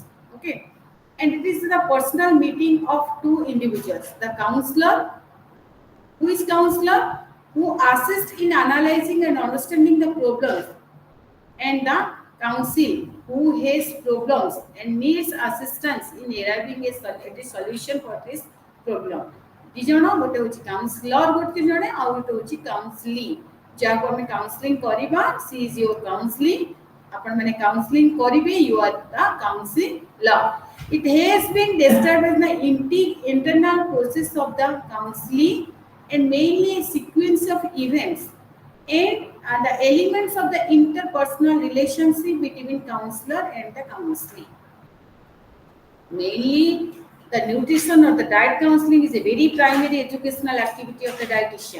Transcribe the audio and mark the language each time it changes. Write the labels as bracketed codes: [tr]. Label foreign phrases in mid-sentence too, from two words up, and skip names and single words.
[en] Okay, and it is the personal meeting of two individuals, the counselor, who is counselor, who assists in analyzing and understanding the problems, and the counsel, who has problems and needs assistance in arriving at a solution for this problem. [or] ଦି ଜଣ ଗୋଟେ ହେଉଛି କାଉନସିଲର ଗୋଟେ ଜଣେ ଆଉ ଗୋଟେ ହେଉଛି କାଉନସିଲି ଯାହାକୁ ଆମେ କାଉନସିଲିଂ କରିବା [en] she is your counseling [or] ଆପଣ ମାନେ କାଉନସିଲିଂ କରିବେ [en] you are the counselor. It has been described as the internal process of the counseling and mainly a sequence of events and the elements of the interpersonal relationship between counselor and the counselee. Mainly, the nutrition or the diet counseling is a very primary educational activity of the dietitian.